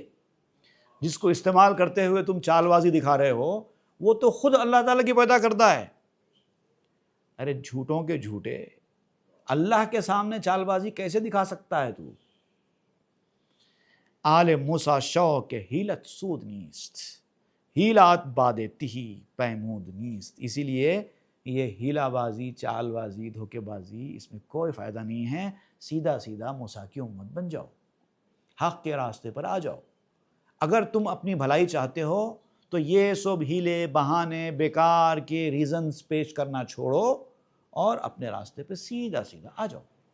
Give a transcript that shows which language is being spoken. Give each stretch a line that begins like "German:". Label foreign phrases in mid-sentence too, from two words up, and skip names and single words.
Urdu: جس کو استعمال کرتے ہوئے تم چال بازی دکھا رہے ہو، وہ تو خود اللہ تعالیٰ کی پیدا کرتا ہے۔ ارے جھوٹوں کے جھوٹے، اللہ کے سامنے چال بازی کیسے دکھا سکتا ہے تو؟
Persian: آل موسیٰ شوق ہیلت سود نیست، ہیلات باد تہی پیمود نیست۔
Urdu: اسی لیے یہ ہیلا بازی، چال بازی، دھوکے بازی، اس میں کوئی فائدہ نہیں ہے۔ سیدھا سیدھا موسیٰ کی امت بن جاؤ، حق کے راستے پر آ جاؤ۔ اگر تم اپنی بھلائی چاہتے ہو تو یہ سب ہیلے بہانے بیکار کے ریزنز پیش کرنا چھوڑو اور اپنے راستے پہ سیدھا سیدھا آ جاؤ۔